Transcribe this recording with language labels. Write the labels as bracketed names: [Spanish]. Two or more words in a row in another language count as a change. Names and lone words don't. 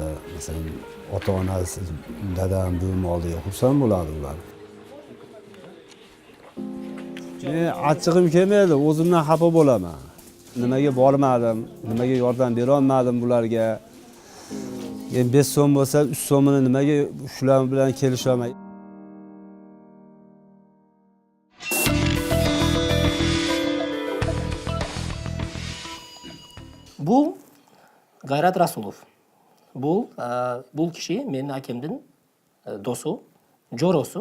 [Uzbek] Masalan, ota-onasi, dadam, buvim oldiga xursand bo'ladi ular. Men achchig'im kelmaydi, o'zimdan xafa bo'laman. Nimaga bormadim, nimaga yordam bera olmadim bularga? Endi 5 so'm bo'lsa, 3 so'mini nimaga shular bilan kelisha olmay? [Kazakh] Бұл Гайрат Расулов. Бұл киши менің әкемдің досу, жоросу.